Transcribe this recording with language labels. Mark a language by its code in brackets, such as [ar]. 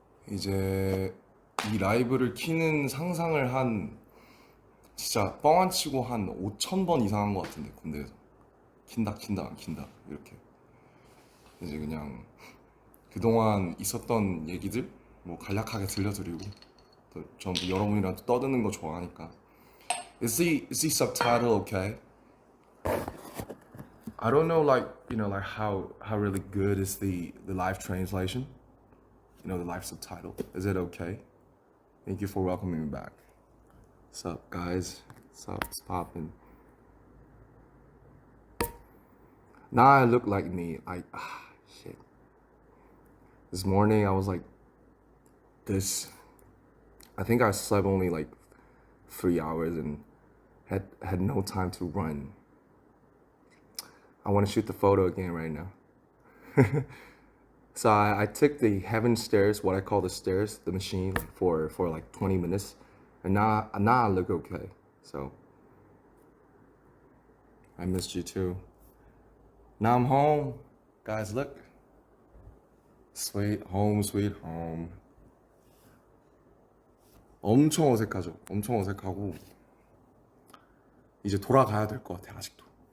[ko] 이제 이 라이브를 키는 상상을 한 진짜 뻥 안 치고 한 5천 번 이상 한 것 같은데 군대에서 킨다 킨다 안 킨다 이렇게 이제 그냥 그동안 있었던 얘기들 뭐 간략하게 들려드리고 또 전부 여러분이랑 또 떠드는 거 좋아하니까. [en] Is the subtitle okay? I don't know, like, like how really good is the live translation, the live subtitle. Is it okay? Thank you for welcoming me back. What's up, guys? What's up? It's poppin'. Now I look like me. Shit. This morning I was like this. I think I slept only like 3 hours and had no time to run. I want to shoot the photo again right now. So I took the heaven stairs, what I call the stairs, the machine, for like 20 minutes, and now I look okay. So I missed you too. Now I'm home, guys. Look, sweet home, sweet home. [ko] 엄청 어색하죠. 엄청 어색하고 이제 돌아가야 될 것 같아 아직도.